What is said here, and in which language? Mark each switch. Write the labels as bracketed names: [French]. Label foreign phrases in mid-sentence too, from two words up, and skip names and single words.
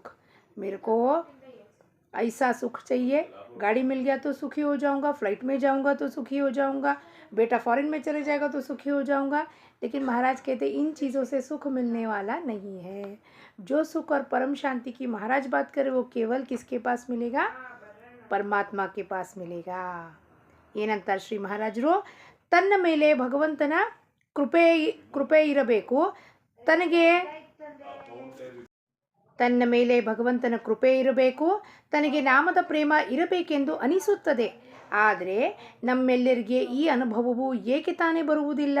[Hindi] मेरे को ऐसा सुख चाहिए, गाड़ी मिल गया तो सुखी हो जाऊंगा, फ्लाइट में जाऊंगा तो सुखी हो जाऊंगा, बेटा फॉरेन में चले जाएगा तो सुखी हो जाऊंगा. लेकिन महाराज कहते इन चीज़ों से सुख मिलने वाला नहीं है. जो सुख और परम शांति की महाराज बात करें वो केवल किसके पास मिलेगा? परमात्मा के पास मिलेगा. [Kannada] ಏನಂತಾರೆ ಶ್ರೀ ಮಹಾರಾಜರು? ತನ್ನ ಮೇಲೆ ಭಗವಂತನ ಕೃಪೆ ಇರಬೇಕು. ತನ್ನ ಮೇಲೆ ಭಗವಂತನ ಕೃಪೆ ಇರಬೇಕು, ತನಗೆ ನಾಮದ ಪ್ರೇಮ ಇರಬೇಕೆಂದು ಅನಿಸುತ್ತದೆ. ಆದರೆ ನಮ್ಮೆಲ್ಲರಿಗೆ ಈ ಅನುಭವವು ಏಕೆ ತಾನೇ ಬರುವುದಿಲ್ಲ?